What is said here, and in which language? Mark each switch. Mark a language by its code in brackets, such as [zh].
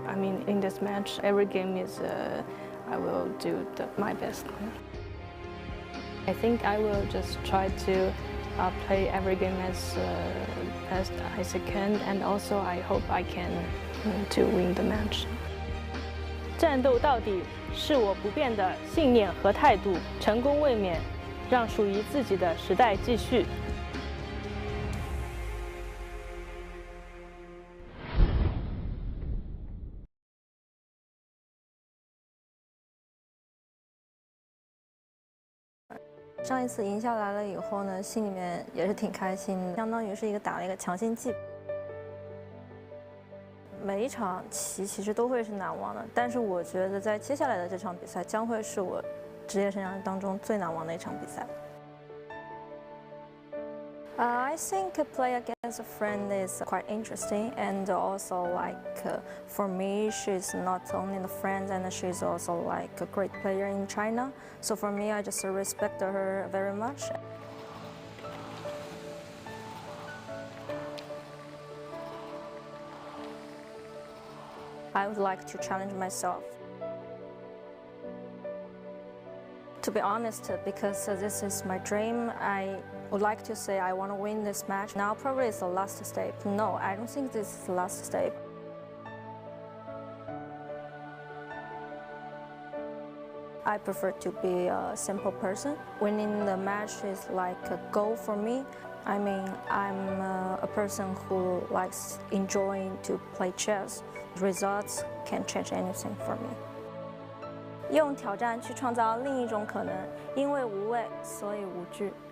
[en] I mean, in this match, every game is I will do my best. I think I will just try to play every game as best as I can, and also I hope I can to win the match. [zh] 战斗到底是我不变的信念和态度，成功卫冕，让属于自己的时代继续。上一次赢下来了以后呢，心里面也是挺开心的，相当于是打了一个强心剂。每一场棋其实都会是难忘的，但是我觉得在接下来的这场比赛将会是我职业生涯当中最难忘的一场比赛。 [en] I think play against a friend is quite interesting, and also for me, she's not only the friend, and she's also a great player in China. So for me, I just respect her very much. I would like to challenge myself. To be honest, because this is my dream, I would like to say I want to win this match. Now probably it's the last step. No, I don't think this is the last step. I prefer to be a simple person. Winning the match is like a goal for me. I mean, I'm a person who likes enjoying to play chess. Results can change anything for me. [zh] 用挑战去创造另一种可能，因为无畏，所以无惧。